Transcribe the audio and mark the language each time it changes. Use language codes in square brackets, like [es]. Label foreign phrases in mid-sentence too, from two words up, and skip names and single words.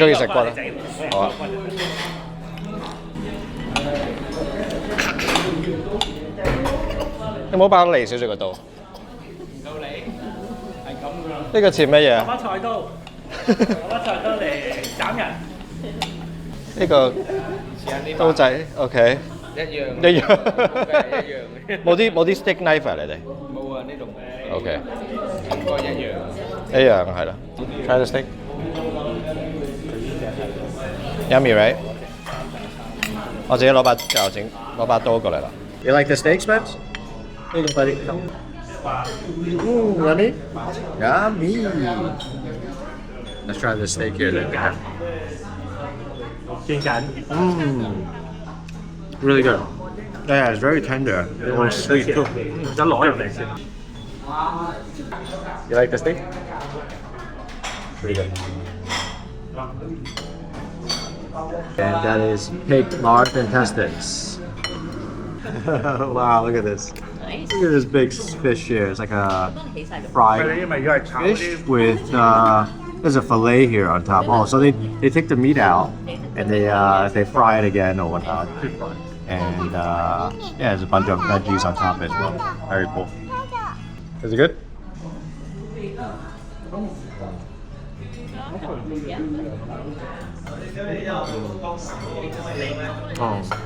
[yue] 你中意食骨啊？好啊。你唔好擺離少少個刀。唔夠你係咁噶啦。呢個似乜嘢攞啊？把菜刀，攞把菜刀嚟斬人。呢個刀仔 OK。一樣，一樣。一樣嘅。冇啲 [en] steak knife [yue] 啊？你哋冇啊，呢度冇。 OK。應該一樣。一樣係啦。 [en] Try the steak. Yummy, right? [yue] 我自己攞把刀過嚟啦。 [en] You like the steak, Spence? Here you go, buddy. Yummy? Yummy. Let's try the steak here then. [yue] 見緊。 [en] Really good. Yeah, it's very tender. A little sweet too. [yue] 一攞入嚟先。 [en] You like the steak? Pretty good. And that is pig lard intestines. Wow, look at this. Nice. Look at this big fish here. It's like a [yue] 幫你起晒佢。 [en] fried [yue] 因為如果係炒 [en] fish with there's a fillet here on top. Oh, so they take the meat out and they fry it again or whatnot. And yeah, there's a bunch of veggies on top as well. Very cool. Is it good? Oh.